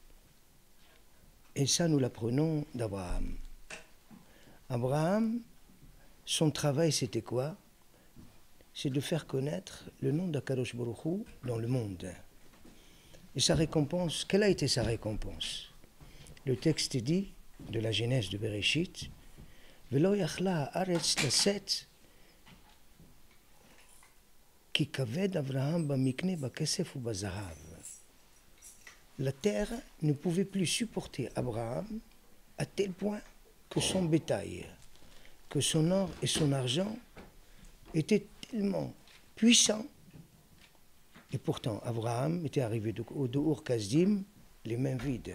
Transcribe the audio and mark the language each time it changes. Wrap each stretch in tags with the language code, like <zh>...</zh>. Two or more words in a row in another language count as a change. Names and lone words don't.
<fr>Et ça, nous l'apprenons d'Abraham. Abraham, son travail, c'était quoi? C'est de faire connaître le nom d'Akadosh Baruch Hu dans le monde. Et sa récompense, quelle a été sa récompense? Le texte dit, de la Genèse de Bereshit,</fr> <he>ולא יכלה הארץ לשאת כי כבד אברהם במקנה בכסף ובזהב.</he> <fr>La terre ne pouvait plus supporter Abraham à tel point que son bétail, que son or et son argent étaient tellement puissants. Et pourtant, Abraham était arrivé au Ur Kasdim, les mains vides.</fr>